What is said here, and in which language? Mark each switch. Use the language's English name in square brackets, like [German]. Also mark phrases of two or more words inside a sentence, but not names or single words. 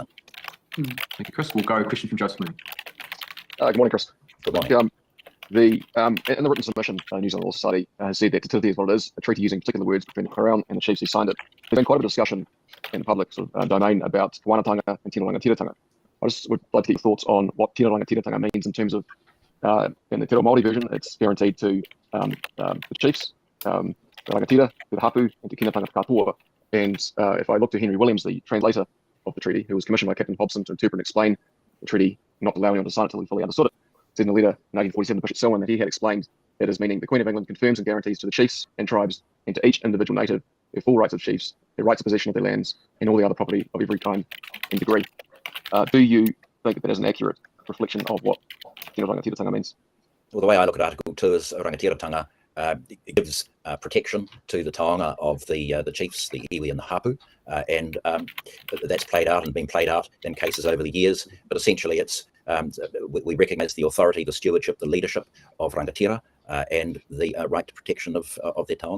[English] Thank you, Chris. We'll go a question from Joseph Mooney. Good morning, Chris. Good morning. In the written submission, New Zealand Law Society has said that Te Tiriti is what it is, a treaty using particular words between the Crown and the chiefs who signed it. There's been quite a bit of discussion in the public domain about wānatanga and [Māori] tino rangatiratanga. [English] I just would like to get your thoughts on what [Māori] tino rangatiratanga [English] means in terms of, in the [Māori] Te Reo Māori [English] version, it's guaranteed to the chiefs, the rangatira, the hapu, and [Māori] te kinatanga katoa. [English] And if I look to Henry Williams, the translator of the treaty, who was commissioned by Captain Hobson to interpret and explain the treaty, not allowing him to sign it until he fully understood it, said in a letter in 1847 to Bishop Selwyn that he had explained that as meaning the Queen of England confirms and guarantees to the chiefs and tribes and to each individual native their full rights of chiefs, their rights of possession of their lands, and all the other property of every kind and degree. Do you think that is an accurate reflection of what [Māori] tino rangatiratanga [English] means? Well, the way I look at Article 2 is rangatiratanga it gives protection to the taonga of the chiefs, the iwi and the hapu, and that's played out and been played out in cases over the years. But essentially, it's we recognise the authority, the stewardship, the leadership of rangatira, and the right to protection of their taonga.